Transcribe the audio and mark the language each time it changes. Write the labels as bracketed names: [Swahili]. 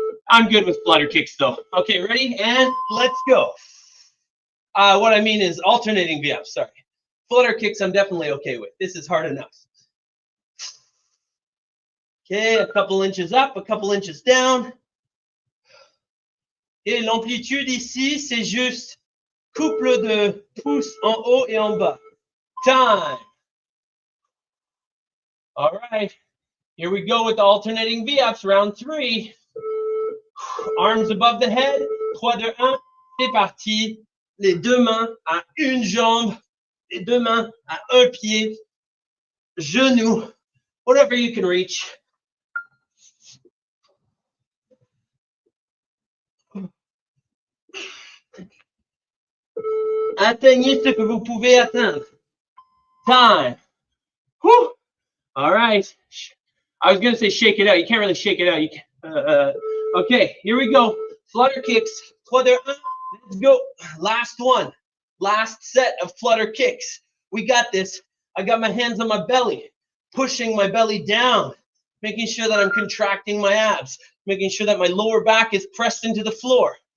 [English] I'm good with flutter kicks though. Okay, ready? And let's go. What I mean is alternating V-ups, sorry. Flutter kicks I'm definitely okay with. This is hard enough. Okay, a couple inches up, a couple inches down. [French] Et l'amplitude ici, c'est juste couple de pouces en haut et en bas. [English] Time. All right, here we go with the alternating V-ups, round 3. Arms above the head, 3, 2, 1, [French] c'est parti. Les deux mains à une jambe, les deux mains à un pied, genou, [English] whatever you can reach. [French] Atteignez ce que vous pouvez atteindre. [English] Time. Whew. All right. I was going to say shake it out. You can't really shake it out. You can, okay, here we go. Flutter kicks. 3, 2, 1. Let's go. Last one. Last set of flutter kicks. We got this. I got my hands on my belly, pushing my belly down, making sure that I'm contracting my abs, making sure that my lower back is pressed into the floor.